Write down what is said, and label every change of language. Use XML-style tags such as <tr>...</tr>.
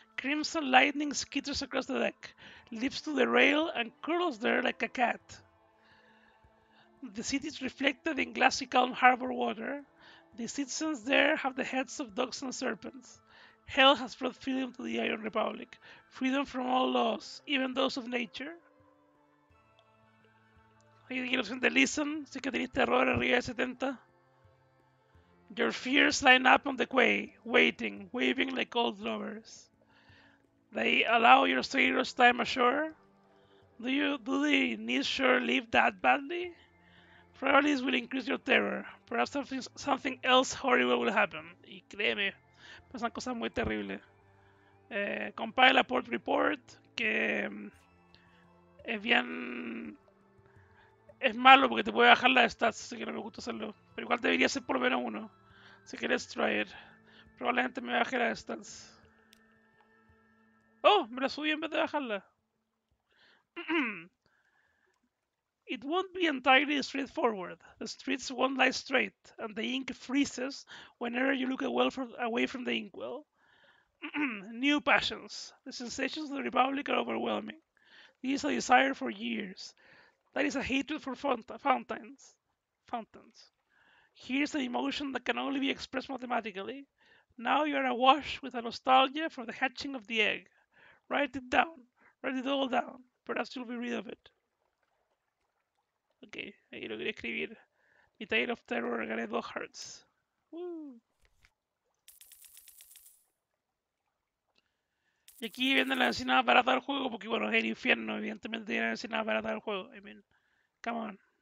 <en>Crimson lightning skitters across the deck, leaps to the rail and curls there like a cat. The city is reflected in glassy calm harbor water. The citizens there have the heads of dogs and serpents. Hell has brought freedom to the Iron Republic. Freedom from all laws, even those of nature.</en> <es>Aquí tiene la opción de listen, si es que tenéis terror arriba de 70.</es> <en>Your fears line up on the quay, waiting, waving like old lovers. They allow your sailors time ashore. Do they need shore leave that badly? Probably this will increase your terror. Perhaps something else horrible will happen.</en> <es>Y créeme, pasan cosas muy terribles.</es> <en>Compile a port report,</en> <es>que es bien... Es malo porque te puede bajar las stats, así que no me gusta hacerlo. Pero igual debería ser por lo menos uno. Si quieres</es> <en>try it.</en> <es>Probablemente me baje las stats. Oh, me la subí en vez de bajarla.</es> <en>It won't be entirely straightforward. The streets won't lie straight, and the ink freezes whenever you look away from the inkwell. New passions. The sensations of the Republic are overwhelming. This is a desire for years. That is a hatred for fountains. Here's an emotion that can only be expressed mathematically. Now you are awash with a nostalgia for the hatching of the egg. Write it down. Write it all down. Perhaps you'll be rid of it.</en> <es>Ok, ahí lo quería escribir. Mi Tale of Terror gané 2 hearts. Y aquí viene la encinada barata del juego, porque bueno, es el infierno, evidentemente tiene la encinada barata del juego.</es> <en>I mean, come on.</en>